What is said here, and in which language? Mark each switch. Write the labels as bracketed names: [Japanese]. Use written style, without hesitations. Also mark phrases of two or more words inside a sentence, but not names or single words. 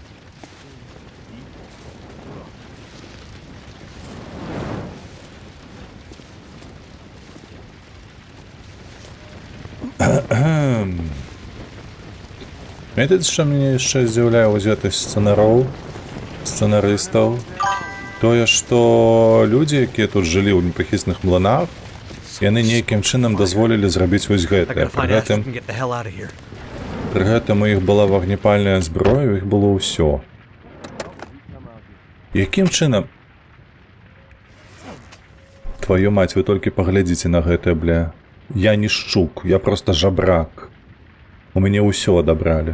[Belarusian] Ведаеце, што мяне яшчэ здзіўляе вось гэтых сцэнарыстаў? Тое, што людзі, якія тут жылі ў непахісных млынах, яны нейкім чынам дазволілі зрабіць вось [English] I [Belarusian] гэтае. [English] gotta find Astrid and get the hell out of here. [Belarusian] Пры гэтым у іх была вагнепальная зброя, у іх было ўсё. Якім чынам? [Russian] Твою мать, [Belarusian] вы толькі паглядзіце на гэтае, бля. Я не шчук, я просто жабрак. У мяне ўсё адабралі.